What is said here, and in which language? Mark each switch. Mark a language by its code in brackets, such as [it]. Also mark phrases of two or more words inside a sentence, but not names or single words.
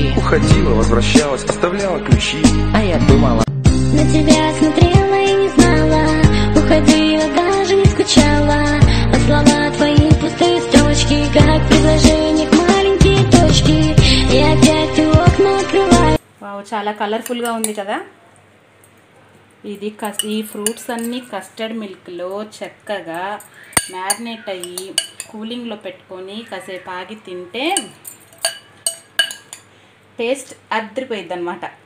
[ru] Уходила, возвращалась, оставляла ключи. А я думала, На тебя смотрела и не знала, уходила, даже не скучала, а слова твои пустые строчки, как предложение к маленькие точки. И опять ты окна открываешь. [te] వావ్, చాలా కలర్ఫుల్గా ఉంది కదా. ఇది ఈ ఫ్రూట్స్ అన్నీ కస్టర్డ్ మిల్క్లో చక్కగా మ్యారినేట్ అయ్యి కూలింగ్లో పెట్టుకొని కాసేపు ఆగి తింటే టేస్ట్ అదిరిపోయిద్ది అన్నమాట.